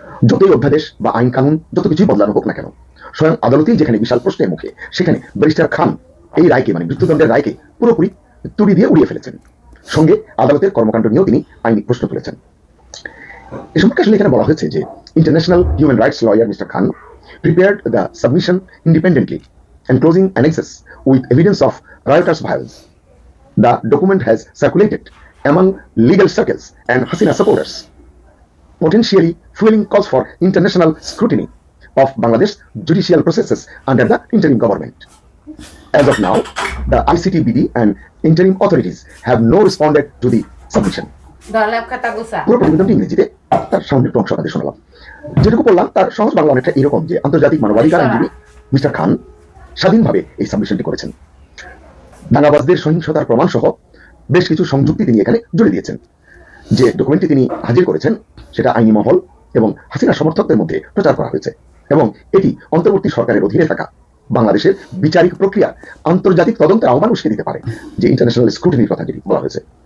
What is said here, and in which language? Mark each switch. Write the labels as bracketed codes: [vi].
[bn] যতই অধ্যাদেশ বা আইন কানুন যত কিছুই বদলানো হোক না কেন, স্বয়ং আদালতেই যেখানে বিশাল প্রশ্নের মুখে, সেখানে ব্যারিস্টার খান এই রায়কে, মানে মৃত্যুদণ্ডের রায়কে পুরোপুরি তুড়ি দিয়ে উড়িয়ে ফেলেছেন। সঙ্গে আদালতের কর্মকাণ্ড নিয়েও তিনি আইনি প্রশ্ন তুলেছেন। এ সম্পর্কে আসলে এখানে বলা হয়েছে যে international human rights lawyer mister Khan [en] prepared the submission independently, enclosing annexes with evidence of riotous violence. The document has circulated among legal circles and Hasina supporters, potentially fueling calls for international scrutiny of Bangladesh judicial processes under the interim government. As of now, the ICTBD and interim authorities have no responded to the submission. [bn] পুরো প্রতিবেদনটি ইংরেজিতে, তার সামনে একটু অংশ আপনাদের শোনালাম। যেটুকু বললাম তার সহজ বাংলা অনেকটা এরকম যে আন্তর্জাতিক মানবাধিকার আইনজীবী মিস্টার খান স্বাধীনভাবে এই সাবমিশনটি করেছেন। দাঙ্গাবাজদের সহিংসতার প্রমাণ সহ বেশ কিছু সংযুক্তি তিনি এখানে জুড়ে দিয়েছেন। যে ডকুমেন্টটি তিনি হাজির করেছেন সেটা আইনি মহল এবং হাসিনা সমর্থকদের মধ্যে প্রচার করা হয়েছে এবং এটি অন্তর্বর্তী সরকারের অধীনে থাকা বাংলাদেশের বিচারিক প্রক্রিয়া আন্তর্জাতিক তদন্তের আহ্বান উস্কে দিতে পারে, যে ইন্টারন্যাশনাল স্ক্রুটিনির কথা যেটি বলা হয়েছে।